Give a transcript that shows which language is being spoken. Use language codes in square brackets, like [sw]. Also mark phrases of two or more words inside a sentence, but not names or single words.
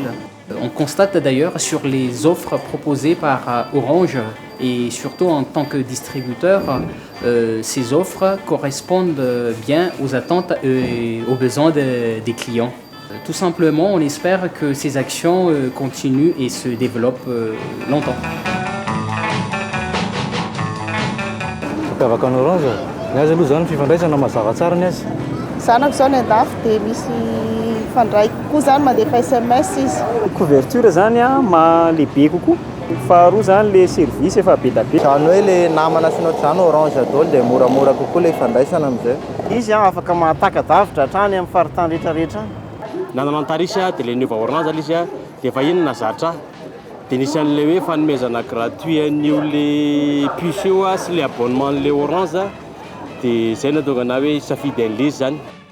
[fr] On constate d'ailleurs sur les offres proposées par Orange et surtout en tant que distributeur, ces offres correspondent bien aux attentes et aux besoins des clients. Tout simplement, on espère que ces actions continuent et se développent longtemps. [mg] Zanako zao ny andafy dia misy fandraiko kokoa zany mandefa SMS izy. Couverture zany lehibe kokoa. Faharoa zany le service efa be da be. Zany hoe le namana sy ny ohatr'izany Orange Daholo dia moramora kokoa le ifandraisana amin'izay. Izy afaka mahatakadavitra hatrany amin'ny faritany rehetrarehetra. Nanana Antarisa dia le niova Orange izy dia vahiny nazatra. Dia nisy an'ilay hoe fanomezana gratuit an'io le puce io sy le abonnement le Orange dia izay nahatonga hoe safidy an'ilay izy zany.